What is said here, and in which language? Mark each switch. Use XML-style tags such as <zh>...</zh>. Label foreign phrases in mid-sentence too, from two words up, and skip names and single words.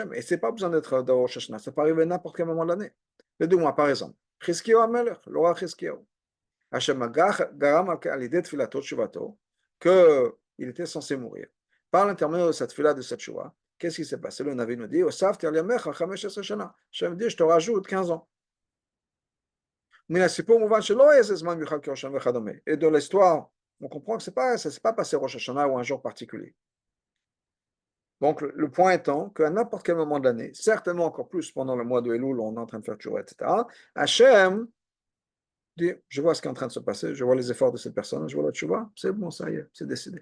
<fr>Et c'est pas besoin d'être dans Rosh Hashanah, ça peut arriver n'importe quel moment de l'année. Les 2 mois, par exemple.</fr> <he>חזקיהו המלך,</he> <fr>le roi Chizkiyahu.</fr> <he>השם גרם</he> <fr>à l'idée de</fr> <he>תפילתו תשובתו,</he> <fr>qu'il était censé mourir. Par l'intermédiaire de cette tfila, de cette tchouva, qu'est-ce qui s'est passé? Le Navi nous dit,</fr> <he>הוספתי על ימיך 15 שנה.</he> <fr>Hachem dit, je te rajoute 15 ans. Et de l'histoire, on comprend que ça s'est pas passé Rosh Hashanah ou un jour particulier. Donc, le point étant qu'à n'importe quel moment de l'année, certainement encore plus pendant le mois de Elul, où on est en train de faire tchouva, etc., Hachem dit, je vois ce qui est en train de se passer, je vois les efforts de cette personne, je vois la tchouva, c'est bon, ça y est, c'est décidé.</fr>